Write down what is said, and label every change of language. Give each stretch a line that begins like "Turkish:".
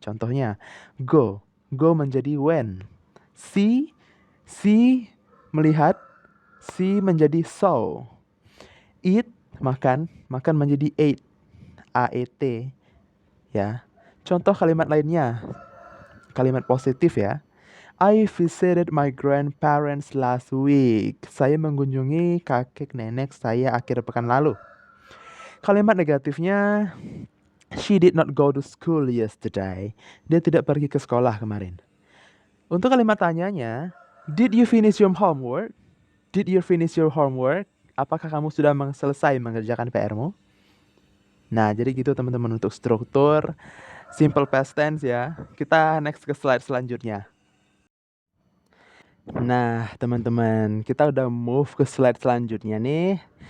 Indonesian: Contohnya, go. Go menjadi went. See melihat. See menjadi saw. Eat makan menjadi ate. AET ya. Contoh kalimat lainnya. Kalimat positif ya.
English: I visited my grandparents last week.
Indonesian: Saya mengunjungi kakek nenek saya akhir pekan lalu. Kalimat negatifnya,
English: she did not go to school yesterday.
Indonesian: Dia tidak pergi ke sekolah kemarin. Untuk kalimat tanyanya,
English: did you finish your homework? Did you finish your homework?
Indonesian: Apakah kamu sudah selesai mengerjakan PR-mu? Nah, jadi gitu teman-teman untuk struktur simple past tense ya. Kita next ke slide selanjutnya. Nah, teman-teman, kita udah move ke slide selanjutnya nih.